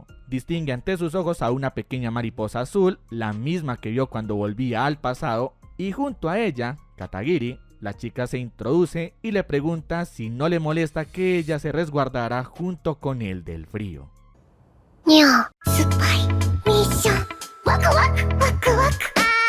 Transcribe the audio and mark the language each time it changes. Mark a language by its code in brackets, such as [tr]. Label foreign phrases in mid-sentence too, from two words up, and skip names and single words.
[es] Distingue ante sus ojos a una pequeña mariposa azul, la misma que vio cuando volvía al pasado, y junto a ella, Katagiri, la chica se introduce y le pregunta si no le molesta que ella se resguardara junto con él del frío. [ja] にゃー、酸っぱいミッションワクワクワクワク